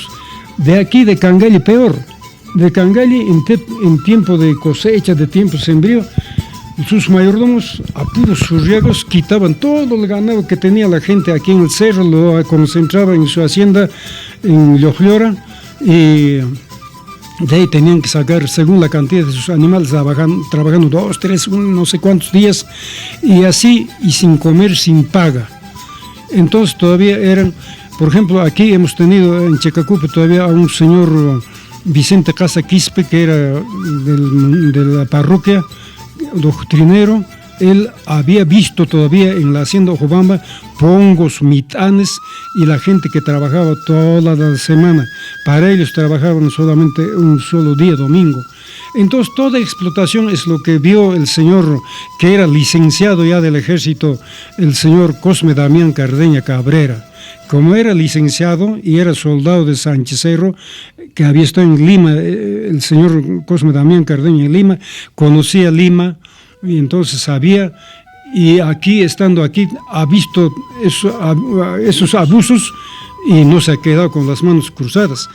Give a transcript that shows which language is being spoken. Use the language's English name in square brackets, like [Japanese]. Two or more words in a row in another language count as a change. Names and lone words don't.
[Spanish] De aquí, de Cangalli, peor. De Cangalli, en tiempo de cosecha, de tiempo sembrío, sus mayordomos, a puros surriagos, quitaban todo el ganado que tenía la gente aquí en el cerro, lo concentraban en su hacienda en Llollora, y de ahí tenían que sacar, según la cantidad de sus animales, trabajando 2, 3, no sé cuántos días, y así, y sin comer, sin paga. Entonces todavía eran, por ejemplo, aquí hemos tenido en Checacupe todavía a un señor Vicente Casa Quispe, que era de la parroquia, doctrinero. Él había visto todavía en la hacienda Ojobamba pongos, mitanes, y la gente que trabajaba toda la semana. Para ellos trabajaban solamente un solo día, domingo. Entonces toda explotación es lo que vio el señor, que era licenciado ya del ejército, el señor Cosme Damián Cardeña Cabrera. Como era licenciado y era soldado de Sánchez Cerro, que había estado en Lima, el señor Cosme Damián Cardeña en Lima, conocía Lima, y entonces sabía, y aquí, estando aquí, ha visto esos abusos y no se ha quedado con las manos cruzadas.